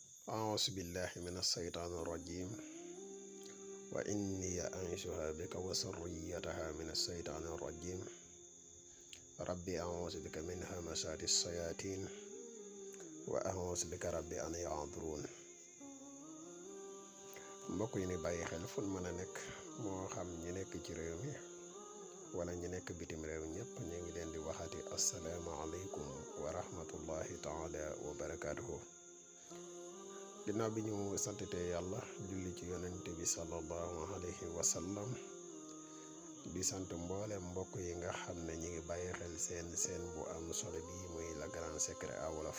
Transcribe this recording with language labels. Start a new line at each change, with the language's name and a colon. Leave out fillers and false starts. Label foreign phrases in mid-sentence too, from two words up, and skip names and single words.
Arabic: أعوذ بالله من الشيطان الرجيم وإني أعيذها بك وذريتها من الشيطان الرجيم ربي أعوذ بك من همزات الشياطين وأعوذ بك ربي أن يحضرون.
Wolof: mbokk yi ni bàyyi xel fu mën a nekk moo xam ñi nekk ci réew mi wala ñi nekk bitim réew ñëpp ñu ngi leen di waxati
Arabic: السلام عليكم ورحمة الله تعالى وبركاته.
Wolof: ginnaaw bi ñu santatee yàlla julli ci yonente bi
Arabic: صلى الله عليه وسلم
Wolof: di sant mboolem mbokk yi nga xam ne ñi ngi bàyyi xel seen bu am solo bi muy Le Grand Secret à Wolof.